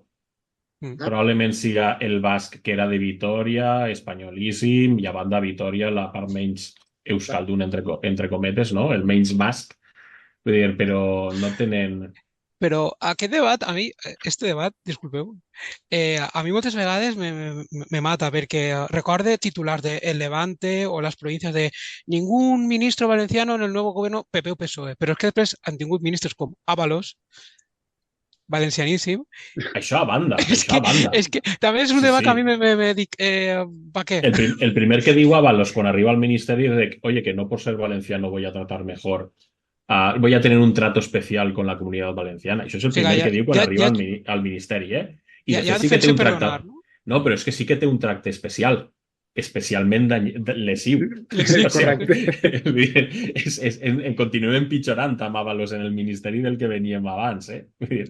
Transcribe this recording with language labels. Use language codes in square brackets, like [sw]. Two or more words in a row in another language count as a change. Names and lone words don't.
[ca] Probablement siga el basc que era de Vitoria, espanyolíssim, i a banda Vitoria la part menys euskaldun, entre cometes, no? El menys basc. Vull dir, però no tenen... Però aquest debat, a mi, este debat, disculpeu, a mi moltes vegades me mata perquè recorde titulars de El Levante o les províncies de [es] ningún ministro valenciano en el nuevo gobierno PP o PSOE, [ca] però és que després han tingut ministres com Ábalos, valencianíssim. Això a banda, És això a banda. que també és un Sí, debat que a sí. mi me dic, ¿pa què? [es] El primer que digo a Ábalos cuando arriba al ministerio es de, oye, que no por ser valenciano voy a tratar mejor, voy a tener un trato especial con la comunidad valenciana. [ca] Això és el O sigui, primer ja, que diu quan ja, arriba ja, al ministeri, I ja, ja després sí que té defensa un perdonar, tractat. no? No, però és que sí que té un tracte especial, especialment lesiu. Sí, O sigui, correcte. continuem empitjorant amb Ábalos en el ministeri del que veníem abans, Vull dir,